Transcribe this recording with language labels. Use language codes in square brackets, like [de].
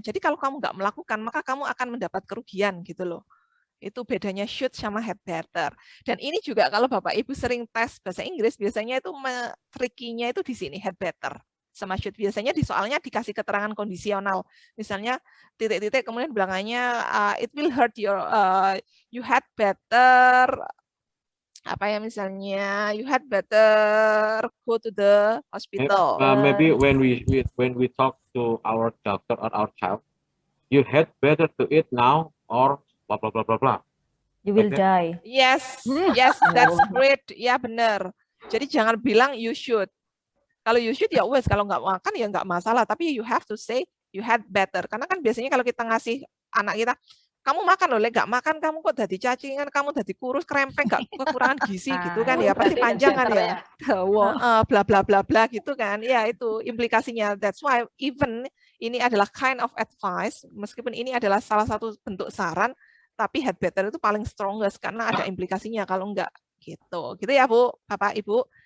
[id] Jadi kalau kamu nggak melakukan, maka kamu akan mendapat kerugian gitu loh. Itu bedanya should sama had better. Dan ini juga kalau Bapak Ibu sering tes bahasa Inggris, biasanya itu trikinya itu di sini, had better sama should. Biasanya di soalnya dikasih keterangan kondisional. Misalnya titik-titik kemudian belakangnya it will hurt your you had better apa ya, misalnya you had better go to the hospital. [en] Maybe when we talk to our doctor or our child, you had better to eat now or blah blah blah blah blah. You will die. Yes, yes, that's great. Ya benar. Jadi jangan bilang you should. [id] Kalau you should ya wes, kalau nggak makan ya nggak masalah. [en] Tapi you have to say you had better. [id] Karena kan biasanya kalau kita ngasih anak kita, kamu makan loh, nggak makan kamu kok jadi cacingan, kamu jadi kurus, krempeng, nggak kekurangan gizi gitu kan ya, pasti panjang kan ya, bla bla bla bla gitu kan, ya itu implikasinya. That's why even ini adalah kind of advice, meskipun ini adalah salah satu bentuk saran, tapi had better itu paling strongest karena ada implikasinya kalau enggak gitu ya Bu, Bapak Ibu.